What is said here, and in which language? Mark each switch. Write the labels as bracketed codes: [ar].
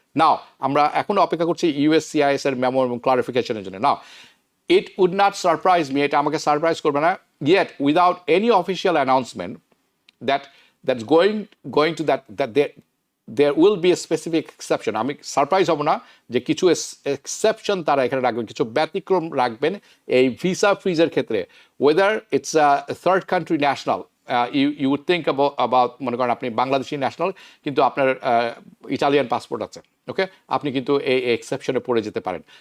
[bn] নাও আমরা এখনো অপেক্ষা করছি USCIS এর মেমো এবং ক্লারিফিকেশনের জন্য। [en] now it would not surprise me, [bn] এটা আমাকে সারপ্রাইজ করবে না, [en] yet without any official announcement that's going to that there will be a specific exception. [bn] আমি সারপ্রাইজ হব না যে কিছু এক্সেপশন তারা এখানে রাখবেন, কিছু ব্যতিক্রম রাখবেন এই ভিসা ফ্রিজের ক্ষেত্রে, [en] whether it's a third country national, [bn] you would think about মনে করেন আপনি বাংলাদেশি ন্যাশনাল কিন্তু আপনার ইটালিয়ান পাসপোর্ট আছে, ওকে, আপনি কিন্তু এই এক্সেপশনে পড়ে যেতে পারেন।